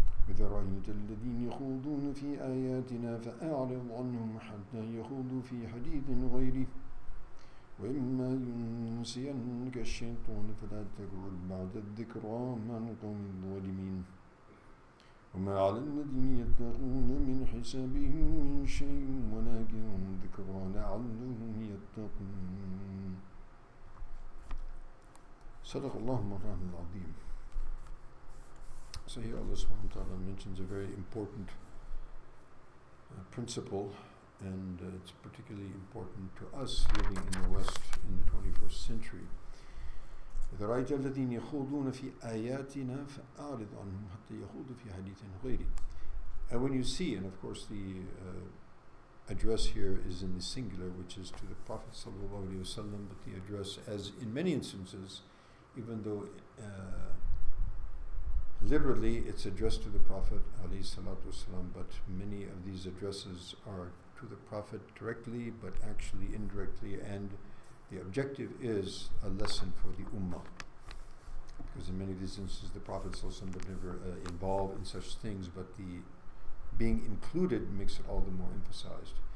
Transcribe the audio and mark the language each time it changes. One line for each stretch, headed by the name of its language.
Arabic: إذا رأيت الذين يخوضون في آياتنا فأعرض عنهم حتى يخوضوا في حديث غيره وإما ينسينك الشيطان فلا تقعد بعد الذكرى مع القوم الظالمين وما على الذين يتقون من حسابهم من شيء ولكن ذكرى لعلهم يتقون صدق الله مولانا العظيم.
English: So here Allah subhanahu wa ta'ala mentions a very important principle, and it's particularly important to us living in the West in the 21st century.
Arabic: إذا رأيت الذين يخوضون في آياتنا فأعرض عنهم حتى يخوضوا في حديث غيره.
English: And when you see, and of course the address here is in the singular, which is to the Prophet sallallahu alaihi wasallam, but the address, as in many instances, even though literally it's addressed to the Prophet alayhi salatu wasalam, but many of these addresses are to the Prophet directly but actually indirectly, and the objective is a lesson for the ummah, because in many of these instances the Prophet sallallahu alaihi wasallam would never involve in such things, but the being included makes it all the more emphasized.